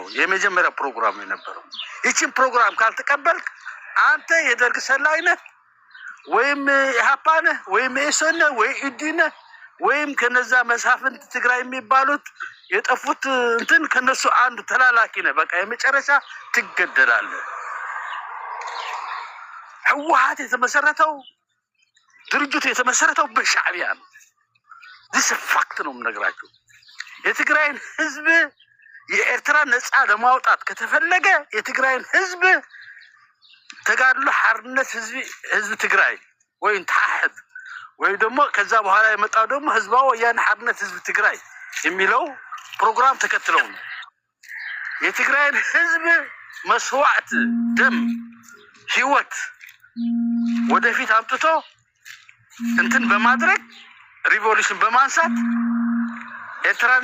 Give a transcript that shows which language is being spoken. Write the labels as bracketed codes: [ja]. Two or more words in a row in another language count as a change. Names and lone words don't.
[am] የመጀመሪያ ፕሮግራም የነበረው። ይህችን ፕሮግራም ካልተቀበልክ አንተ የደርግ ሰላይ ነህ ወይም ኢህአፓ ነህ ወይም መኢሶን ነህ ወይ ኢዲነ ወይም ከነዛ መሳፍንት ትግራይ የሚባሉት የጠፉት እንትን ከነሱ አንዱ ተላላኪ ነህ። በቃ የመጨረሻ ትገደላለህ። ህወሓት የተመሰረተው ድርጅቱ የተመሰረተው በሻዕቢያ ነው። [en] this fact [am] ነው የምነግራችሁ። የትግራይን ህዝብ የኤርትራ ነጻ ለማውጣት ከተፈለገ የትግራይን ህዝብ ተጋድሎ ሓርነት ህዝብ ትግራይ ወይም ታሕት ወይ ደግሞ ከዛ በኋላ የመጣው ደግሞ ህዝባዊ ወያነ ሓርነት ህዝብ ትግራይ የሚለው ፕሮግራም ተከትለው ነው የትግራይን ህዝብ መስዋዕት ደም ህይወት ወደፊት አምጥቶ እንትን በማድረግ ሪቮሉሽን በማንሳት ኤርትራን